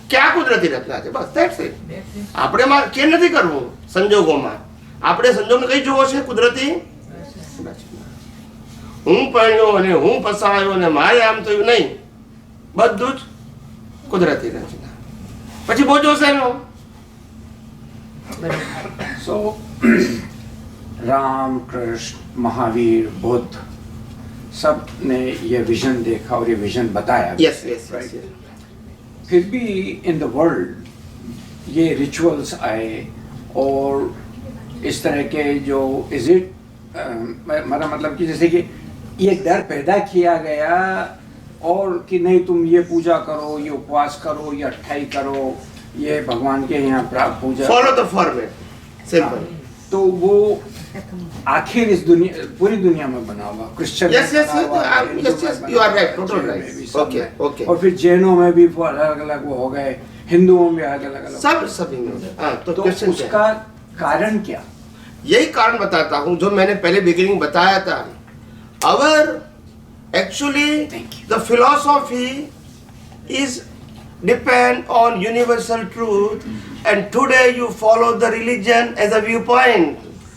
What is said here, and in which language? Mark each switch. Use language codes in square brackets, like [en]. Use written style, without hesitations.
[gu] ક્યાં કુદરતી રચના છે, બસ [en] That's it. [gu] આપણે માં કે નથી કરવું સંજોગોમાં, આપણે સંજોગને કઈ જોવો છે? કુદરતી રચના. હું પરણ્યો અને હું ફસાયો અને મારે આમ થયું નહીં, બધું જ કુદરતી રચના. પછી બોજો શેનો? [hi] So, राम, कृष्ण, महावीर, बुद्ध, सब ने ये विजन देखा और ये विजन बताया. [en] Yes yes right? [hi] फिर भी [en] in the world [hi] ये रिचुअल्स आए और इस तरह के जो इज इट मेरा मतलब कि जैसे कि ये डर पैदा किया गया और कि नहीं तुम ये पूजा करो, ये उपवास करो, ये अट्ठाई करो, ये भगवान के यहाँ पूजा, [en] Follow the format, simple. [hi] तो वो आखिर इस दुनिया पूरी दुनिया में बना हुआ. Christian [en] Yes, yes, yes, you are right, total right. Okay, okay. [hi] और फिर जैनों में भी अलग अलग वो हो गए, हिंदुओं में अलग अलग. सब सभी में. हाँ, तो क्वेश्चन उसका कारण क्या? यही कारण बताता हूँ जो मैंने पहले बिगिनिंग बताया था. [en] Our actually the philosophy is depend on universal truth and today you follow the religion as a view point.